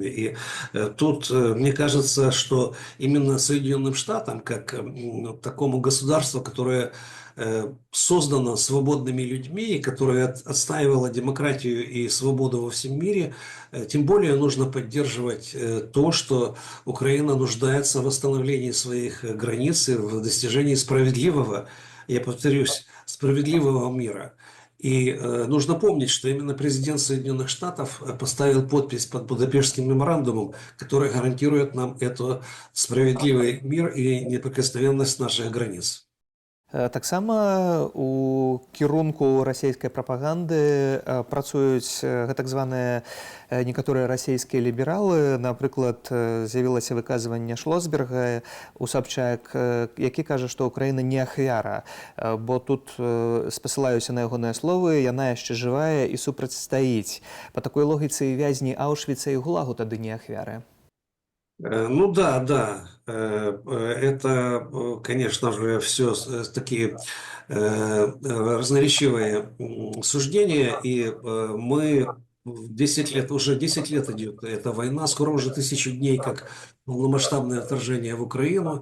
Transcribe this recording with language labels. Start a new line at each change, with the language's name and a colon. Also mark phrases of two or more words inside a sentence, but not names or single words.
Russian: И тут мне кажется, что именно Соединенным Штатам, как такому государству, которое создано свободными людьми, которое отстаивало демократию и свободу во всем мире, тем более нужно поддерживать то, что Украина нуждается в восстановлении своих границ и в достижении справедливого, я повторюсь, справедливого мира. И нужно помнить, что именно президент Соединенных Штатов поставил подпись под Будапештским меморандумом, который гарантирует нам этот справедливый мир и неприкосновенность наших границ.
Belarusian: Таксама у кірунку расійскай прапаганды працуюць гэтак званыя некаторыя расійскія лібералы. Напрыклад, з'явілася выказванне Шлосберга у Сабчак, які кажа, што Украіна не ахвяра, бо тут спасылаюся на ягоныя словы, яна яшчэ жывая і супрацьстаіць. Па такой логіцы вязні Аўшвіца і Гулагу тады не ахвяры.
Russian: Ну да, да. Это, конечно же, все такие разноречивые суждения, и мы 10 лет, уже 10 лет идет эта война, скоро уже 1000 дней, как полномасштабное вторжение в Украину.